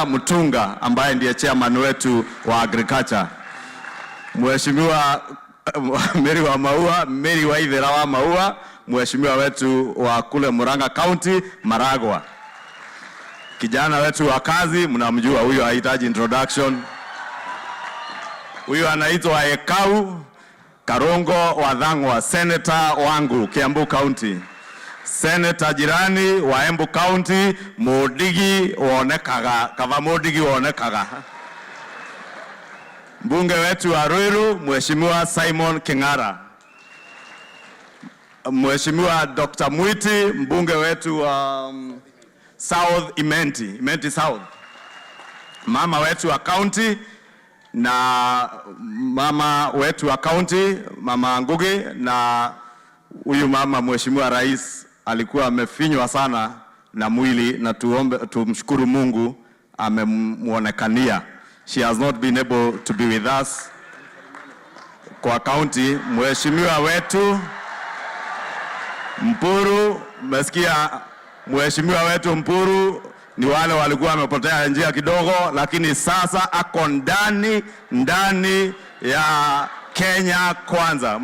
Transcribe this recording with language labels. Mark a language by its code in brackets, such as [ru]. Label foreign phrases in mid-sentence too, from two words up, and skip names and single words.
[sw] Mutunga ambaye ndiye chairman wetu wa agriculture, Mheshimiwa Meri wa Maua, Meri wa Ithera wa Maua, Mheshimiwa wetu wa kule Murang'a County, Maragwa. Kijana wetu wa kazi, mnamjua huyo, hahitaji introduction. Huyo anaitwa Ekau Karongo wa Dhangwa, senator wangu Kiambu County. Senator jirani wa Embu County, Modigi Wonekaga, Kava Modigi Wonekaga. Mbunge wetu wa Ruiru, Mheshimiwa Simon King'ara. Mheshimiwa Dr. Mwiti, mbunge wetu wa South Imenti South. Mama wetu wa county na mama wetu wa county, Mama Ngugi, na huyu mama Mheshimiwa Rais alikuwa amefinywa sana na mwili, na tumshukuru Mungu amemuonekania. [en] She has not been able to be with us kwa county. [sw] Mheshimiwa wetu Mpuru, mesikia Mheshimiwa wetu Mpuru ni wale walikuwa wamepotea njia kidogo, lakini sasa ako ndani ya Kenya Kwanza.